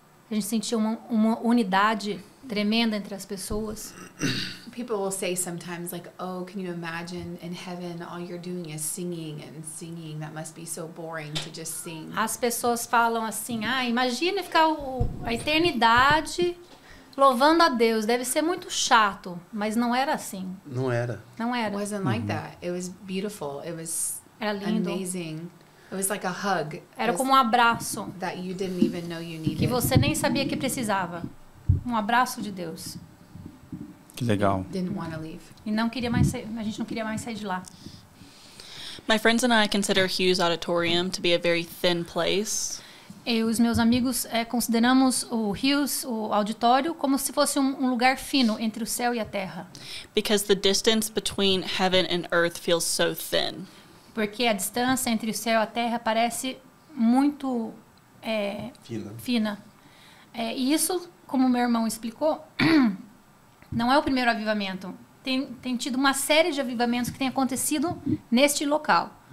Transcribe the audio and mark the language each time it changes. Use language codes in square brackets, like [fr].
[pt] A gente sentia uma unidade tremenda entre as pessoas. [en] People will say sometimes like, oh, can you imagine in heaven all you're doing is singing and singing? That must be so boring to just sing. [pt] As pessoas falam assim, imagina ficar a eternidade louvando a Deus. Deve ser muito chato, mas não era assim. Não era. Não [en] It [pt] era. [en] wasn't like that. It was beautiful. It was [pt] Era lindo. [en] amazing. It was like a hug. [pt] Era como um abraço [en] that you didn't even know you needed. [pt] que você nem sabia que precisava. Um abraço de Deus. Que legal. [en] Didn't want to leave. [pt] E não queria mais a gente não queria mais sair de lá. [en] My friends and I consider Hughes Auditorium to be a very thin place. [pt] Eu e os meus amigos consideramos o Hughes, o auditório, como se fosse um lugar fino entre o céu e a terra. [en] Because the distance between heaven and earth feels so thin. [pt] Porque a distância entre o céu e a terra parece muito fina. E isso, como meu irmão explicou, não é o primeiro avivamento. Tem tido uma série de avivamentos que tem acontecido neste local.